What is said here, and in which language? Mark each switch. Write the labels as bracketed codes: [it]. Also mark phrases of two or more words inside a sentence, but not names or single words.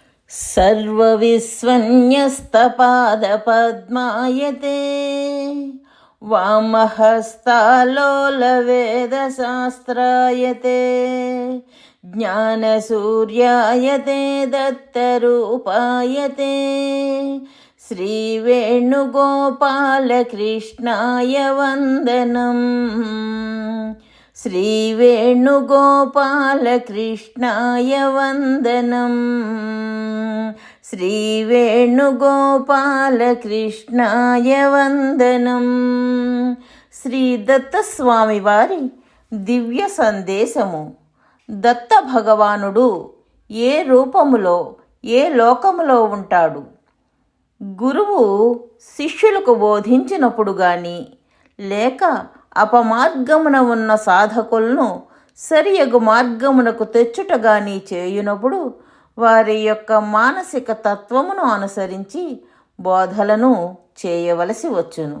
[sa] सर्वविस्वन्यस्तपादपद्मायते वामहस्तालोलवेदशास्त्रायते ज्ञानसूर्यायते दत्तरूपायते श्रीवेणुगोपालकृष्णाय वन्दनम्। श्रीवेणुगोपालकृष्णाय वन्दनम्। श्रीवेणुगोपालकृष्णाय वन्दनम्। [te] శ్రీ దత్తస్వామి వారి దివ్య సందేశము. దత్త భగవానుడు ఏ రూపములో ఏ లోకములో ఉంటాడు? గురువు శిష్యులకు బోధించినప్పుడు గాని లేక అపమార్గమున ఉన్న సాధకులను సరియగు మార్గమునకు తెచ్చుట గాని చేయునప్పుడు వారి యొక్క మానసిక తత్వమును అనుసరించి బోధలను చేయవలసి వచ్చును.